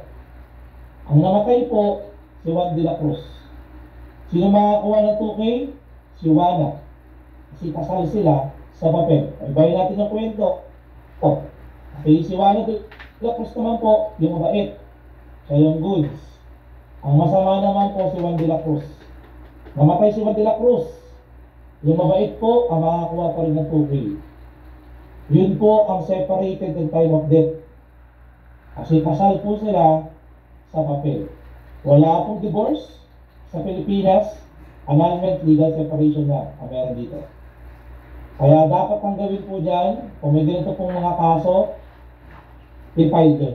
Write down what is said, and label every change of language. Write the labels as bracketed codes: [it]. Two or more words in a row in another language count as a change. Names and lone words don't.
[tl] Ang namatay po, si Juan de la Cruz. Sino makakuha ng 2K? Si Juana. Kasi kasal sila sa papel. Ibayin natin ang kwento. Okay, si Juana de la Cruz naman po, yung mabait. Siya yung goods. Ang masama naman po si Juan de la Cruz. Namatay si Juan de la Cruz. Yung mabait po, ang makakuha pa rin ng 2K. Yun po ang [en] separated in time of death. [tl] Kasi kasal po sila sa papel. Wala pong divorce sa Pilipinas. Annulment, [en] legal separation [tl] na ang meron dito. Kaya dapat ang gawin po dyan, kung may ganito pong mga kaso, i-file yun.